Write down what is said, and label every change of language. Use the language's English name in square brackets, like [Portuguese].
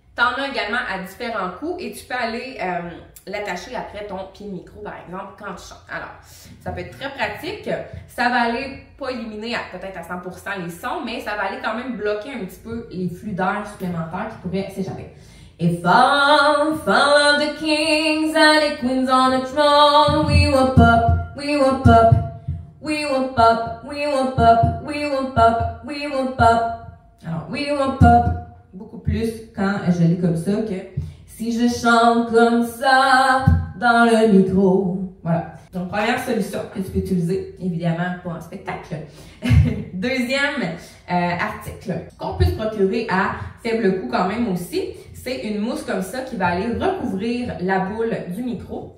[French] Tu en as également à différents coups et tu peux aller l'attacher après ton pied de micro, par exemple, quand tu chantes. Alors, ça peut être très pratique. Ça va aller, pas éliminer peut-être à 100% les sons, mais ça va aller quand même bloquer un petit peu les flux d'air supplémentaires qui pourraient s'échapper. [English] If all of the kings and the queens on the throne, we will pop, we will pop, we will pop, we will pop, we will pop, we will pop. Alors, we will pop. [French] Beaucoup plus quand je lis comme ça que si je chante comme ça dans le micro. Voilà. Donc, première solution que tu peux utiliser, évidemment, pour un spectacle. Deuxième article qu'on peut se procurer à faible coût quand même aussi, c'est une mousse comme ça qui va aller recouvrir la boule du micro.